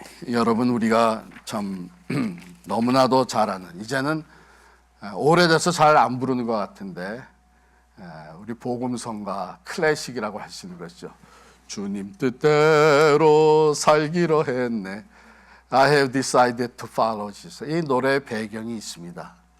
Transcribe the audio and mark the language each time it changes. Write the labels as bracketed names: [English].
[Korean] 여러분, 우리가 참 너무나도 잘 아는, 이제는 오래돼서 잘 안 부르는 것 같은데 우리 복음성가 클래식이라고 하시는 것이죠. 주님 뜻대로 살기로 했네, [English] I have decided to follow Jesus. [Korean] 이 노래의 배경이 있습니다.